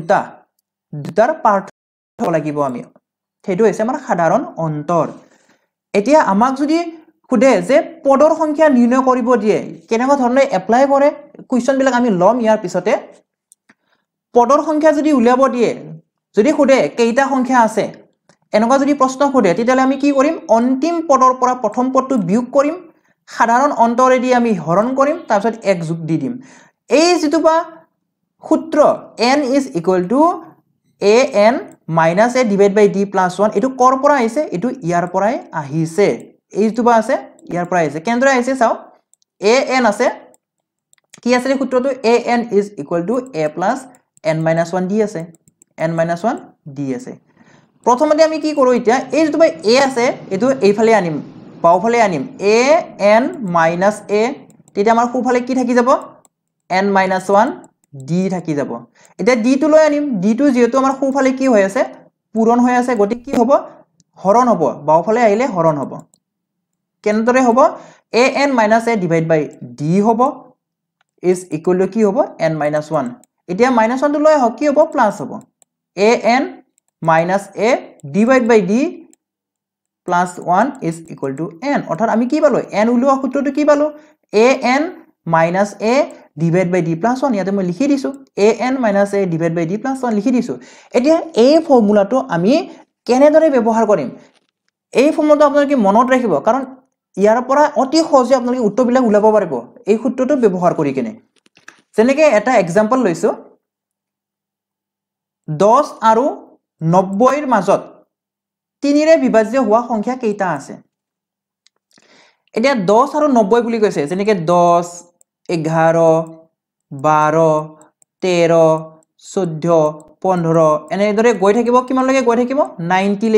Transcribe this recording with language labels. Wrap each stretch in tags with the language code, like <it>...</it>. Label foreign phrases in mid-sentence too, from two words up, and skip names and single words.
<as>দুটাৰ পাৰ্থক্য লাগিব আমি সেইটো হৈছে আমাৰ সাধাৰণ অন্তৰ এতিয়া আমাক যদি খুদে যে পদৰ সংখ্যা নিৰ্ণয় কৰিব দিয়ে কেনেকুৱা ধৰণে এপ্লাই কৰে কোৱেশ্চন বিলাক আমি লম ইয়াৰ পিছতে পদৰ সংখ্যা যদি উলিয়াব দিয়ে যদি খুদে কেইটা সংখ্যা আছে এনেকুৱা যদি প্ৰশ্ন খুদে তেতিয়ালে আমি কি কৰিম অন্তিম পদৰ পৰা প্ৰথম পদটো বিয়োগ কৰিম সাধাৰণ অন্তৰেদি আমি হৰণ কৰিম তাৰ পিছত 1 যোগ দি দিম এই যেটোবা সূত্ৰ</as> <en>n is equal to an minus a divided by d plus 1</en> <as>এটো কৰ পৰা আহিছে এটো ইয়াৰ পৰাই আহিছে এই যেটোবা আছে ইয়াৰ পৰা আহিছে কেন্দ্ৰ আহিছে চাও an আছে কি আছে সূত্ৰটো</as> <en>an is equal to a plus n minus 1 d</en> <as>আছে</as> <en>n minus 1 d</en> <as>আছে প্ৰথমতে আমি কি কৰো এতিয়া এই যেটো a আছে এটো এইফালে আনিম বাওফালে আনিম</as> <en>a n minus a</en> <as>তেতিয়া আমাৰ সোফালে কি থাকি যাব</as> <en>n minus 1 d</en> <as>থাকি যাব এটা d টো লৈ আনিম d টো যেহেতু আমাৰ সোফালে কি হৈ আছে পূৰণ হৈ আছে গতি কি হ'ব হৰণ হ'ব বাওফালে আহিলে হৰণ হ'ব কেনেদৰে হ'ব</as> <en>an minus a divided by d</en> <as>হ'ব</as> <en>is equal to</en> <as>কি হ'ব</as> <en>n minus 1</en> <as>এতিয়া</as> <en>minus 1</en> <as>টো লৈ আহক কি হ'ব প্লাস হ'ব</as> <en>an minus a divide by d plus 1 is equal to n</en> <as>অর্থাৎ আমি কি পালো n উলিওৱা সূত্ৰটো কি পালো</as> <en>an minus a divide by d plus 1</en> <as>ইয়াতে মই লিখি দিছো</as> <en>an minus a divide by d plus 1</en> <as>লিখি দিছো এতিয়া এই ফৰ্মুলাটো আমি কেনেদৰে ব্যৱহাৰ কৰিম এই ফৰ্মুলাটো আপোনালোকে মনত ৰাখিব কাৰণ ইয়াৰ পৰা অতি সহজে আপোনালোকে উত্তৰবিলাক উলাব পাৰিব এই সূত্ৰটো ব্যৱহাৰ কৰি কেনে যেনেকৈ এটা এক্সাম্পল লৈছো 10 আৰু 90 ৰ মাজত 3 ৰে বিভাজ্য হোৱা সংখ্যা কেইটা আছে এতিয়া 10 আৰু 90 বুলি কৈছে যেনেকৈ 10 11 12 13 14 15 এনেদৰে গৈ থাকিব কিমান লৈকে গৈ থাকিব 90</as>